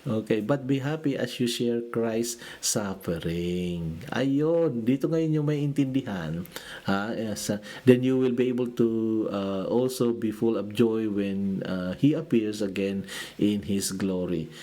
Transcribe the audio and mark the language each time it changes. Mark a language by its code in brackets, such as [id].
[en] Okay, but be happy as you share Christ's suffering. [tl] Ayun, dito ngayon yung may intindihan. [en] Yes, then you will be able to also be full of joy when He appears again in His glory.